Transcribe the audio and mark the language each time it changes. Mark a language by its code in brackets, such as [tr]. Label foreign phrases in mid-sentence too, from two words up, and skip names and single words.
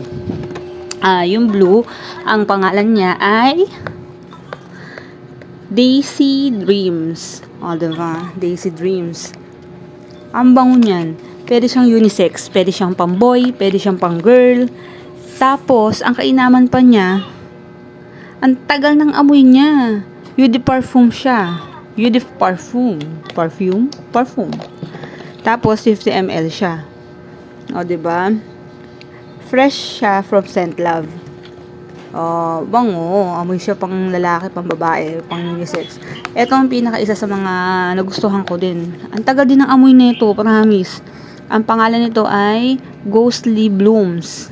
[tl] Yung blue, ang pangalan niya ay Daisy Dreams. O, diba? Daisy Dreams. Ang bango niyan. Pwede siyang unisex. Pwede siyang pang-boy. Pwede siyang pang-girl. Tapos, ang kainaman pa niya, ang tagal ng amoy niya. [fr] Eau de parfum [tl] siya. [fr] Eau de parfum. [tl] Parfum. Tapos, 50 ml siya. O, diba? Fresh siya from Scent Love. O, bango. Amoy siya pang lalaki, pang babae, pang unisex. Ito ang pinaka-isa sa mga nagustuhan ko din. Ang tagal din ng amoy nito, promise. Ang pangalan nito ay Ghostly Blooms.